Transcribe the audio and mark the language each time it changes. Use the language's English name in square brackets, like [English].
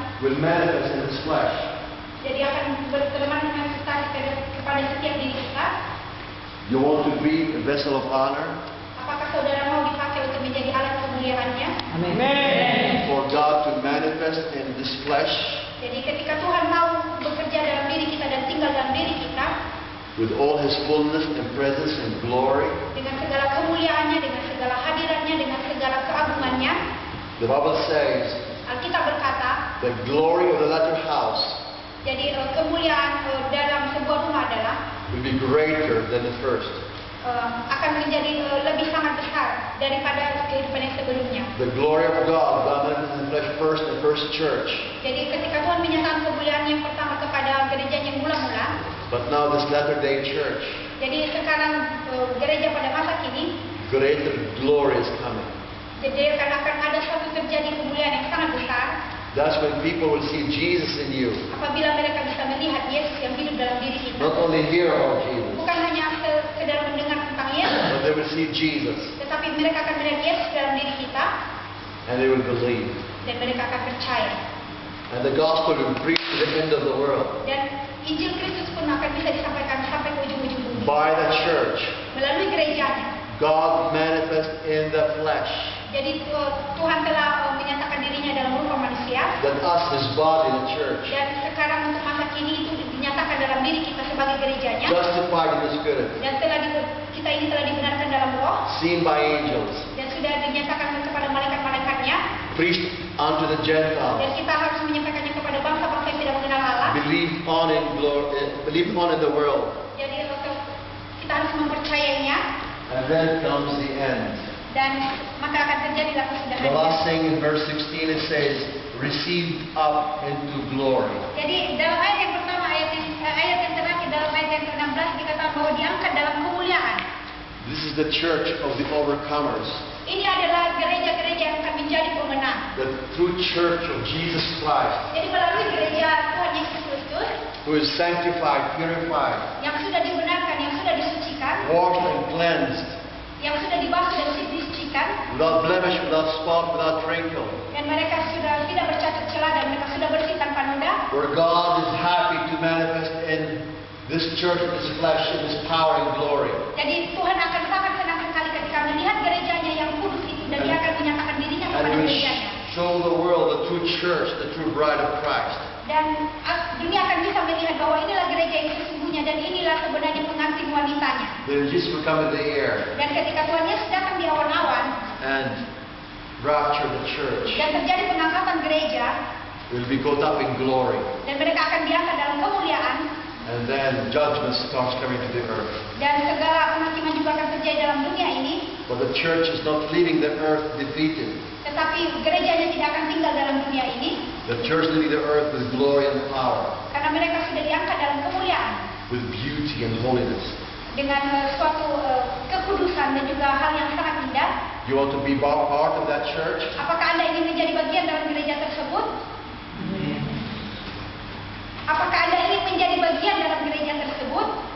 [English] will manifest in this flesh. [Indonesian] jadi akan bermanifestasi kepada setiap diri kita. [English] You want to be a vessel of honor [Indonesian] Apakah saudara mau dipakai untuk menjadi alat kemuliaannya? [English] Amen. for God to manifest in this flesh [Indonesian] Jadi ketika Tuhan mau bekerja dalam diri kita dan tinggal dalam diri kita, [English] with all His fullness and presence and glory. [Indonesian] dengan segala kemuliaannya, dengan segala hadirannya, dengan segala keagungannya, [English] The Bible says [Indonesian] Alkitab berkata, [English] the glory of the latter house [Indonesian] jadi kemuliaan dalam sebuah rumah adalah [English] will be greater than the first. [Indonesian] akan menjadi lebih sangat besar daripada kehidupan yang sebelumnya. [English] The glory of God manifested in the flesh first in the first church. [Indonesian] Jadi ketika Tuhan menyatakan kemuliaan yang pertama kepada gereja yang mula-mula, [English] But now this latter day church, [Indonesian] jadi sekarang gereja pada masa kini, [English] greater glory is coming. [Indonesian] jadi akan ada suatu terjadi kemuliaan yang sangat besar [English] That's when people will see Jesus in you. [Indonesian] apabila mereka bisa melihat Yesus yang hidup dalam diri kita. [English] Not only hear about Jesus, [Indonesian] Bukan hanya sekedar mendengar tentang Yesus, [English] but they will see Jesus [Indonesian] tetapi mereka akan melihat Yesus dalam diri kita [English] and they will believe. [Indonesian] dan mereka akan percaya. [English] And the gospel will preach to the end of the world [Indonesian] Dan Injil Kristus pun akan bisa disampaikan sampai ke ujung-ujung bumi. [English] by the church. [Indonesian] Melalui gerejanya. [English] God manifest in the flesh. [Indonesian] Jadi Tuhan telah menyatakan dirinya dalam rupa manusia. [English] That us, His body, the church, [Indonesian] Dan sekarang untuk masa kini itu dinyatakan dalam diri kita sebagai gerejanya. [English] justified in the Spirit, [Indonesian] Dan kita ini telah dibenarkan dalam roh. [English] seen by angels, [Indonesian] Dan sudah dinyatakan kepada malaikat-malaikatnya. [English] preached unto the Gentiles, [Indonesian] Dan kita harus menyampaikannya kepada bangsa-bangsa yang tidak mengenal Allah. [English] believe on in the world. [Indonesian] Jadi kita harus mempercayainya. [English] And then comes the end. [Indonesian] Dan maka akan terjadilah [English] The [Indonesian] kesudahannya. [English] last thing in verse 16 it says, received up into glory. [Indonesian] Jadi dalam ayat yang pertama, ayat yang terakhir dalam ayat yang ke-16 dikatakan bahwa diangkat dalam kemuliaan. [English] This is the church of the overcomers. [Indonesian] Ini adalah gereja-gereja yang akan menjadi pemenang. [English] The true church of Jesus Christ, [Indonesian] Jadi melalui gereja Tuhan Yesus Kristus [English] who is sanctified, purified, [Indonesian] yang sudah dibenarkan, yang sudah disucikan, [English] washed and cleansed, [Indonesian] yang sudah dibasuh dan disucikan, [English] without blemish, without spot, without wrinkle, [Indonesian] dan mereka sudah tidak bercacat celah dan mereka sudah bersih tanpa noda. [English] where God is happy to manifest in this church, in this flesh, in this power and glory. [Indonesian] Jadi Tuhan akan sangat senang sekali ketika melihat gerejanya yang kudus itu dan dia akan menyatakan dirinya [English] And [Indonesian] kepada [English] we [Indonesian] gerejanya. [English] show the world the true church, the true bride of Christ. [Indonesian] Dan dunia akan bisa melihat bahwa inilah gereja yang sesungguhnya dan inilah sebenarnya pengantin wanitanya. [English] Then Jesus will come in the air [Indonesian] Dan ketika Tuhan Yesus datang di awan-awan [English] and rapture the church. [Indonesian] dan terjadi pengangkatan gereja [English] Will be caught up in glory. [Indonesian] dan mereka akan diangkat dalam kemuliaan [English] And then judgment starts coming to the earth. [Indonesian] dan segala penghakiman juga akan terjadi dalam dunia ini. [English] But the church is not leaving the earth defeated. [Indonesian] Tetapi gerejanya tidak akan tinggal dalam dunia ini [English] The church leaving the earth with glory and power, [Indonesian] karena mereka sudah diangkat dalam kemuliaan [English] with beauty and holiness. [Indonesian] dengan suatu kekudusan dan juga hal yang sangat indah. [English] You want to be part of that church? [Indonesian] Apakah Anda ingin menjadi bagian dalam gereja tersebut? Apakah Anda ingin menjadi bagian dalam gereja tersebut?